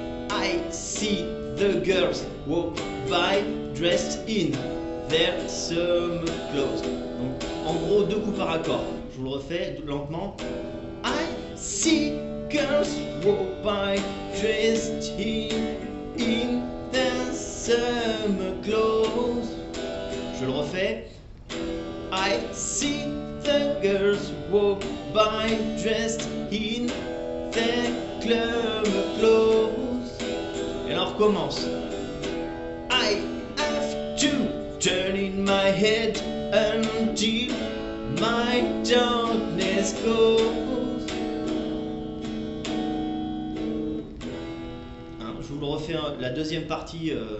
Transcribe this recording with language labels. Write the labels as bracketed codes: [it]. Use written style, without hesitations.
[en] I see the girls walk by dressed in their summer clothes. [fr] Donc en gros 2 coups par accord. Je vous le refais lentement. [en] I see girls walk by dressed in their summer clothes. [fr] Je le refais. [en] I see the girls walk by dressed in their club clothes. [fr] Et on recommence. [en] I have to turn in my head until my darkness goes. [fr] Hein, je vous le refais, la deuxième partie.